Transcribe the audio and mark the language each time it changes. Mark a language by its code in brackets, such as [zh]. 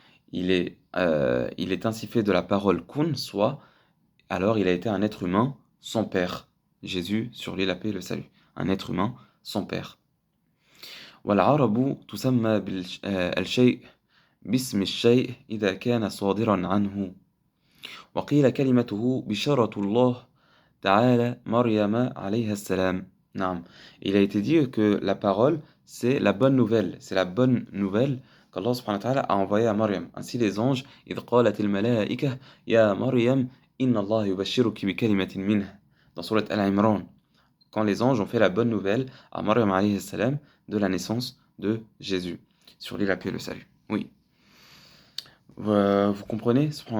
[fr] Il est ainsi fait de la parole kun, soit, alors il a été un être humain sans père. Jésus, sur lui la paix et le salut. Un être humain sans père. [ar] والعرب تسمى الشيء باسم الشيء إذا كان صادرا عنه وقيل كلمته بشارة الله تعالى مريم عليها السلام. نعم. [fr] Il a été dit que la parole, c'est la bonne nouvelle. C'est la bonne nouvelle qu'Allah subhanahu wa ta'ala a envoyée à Maryam. Ainsi les anges, [ar] إذ قالت الملائكة يا مريم إن الله يبشرك بكلمة منه. [fr] Dans Surat Al-Imran, quand les anges ont fait la bonne nouvelle à Maryam alayhi salam de la naissance de Jésus. Sur lui la paix et le salut. Oui. Vous comprenez?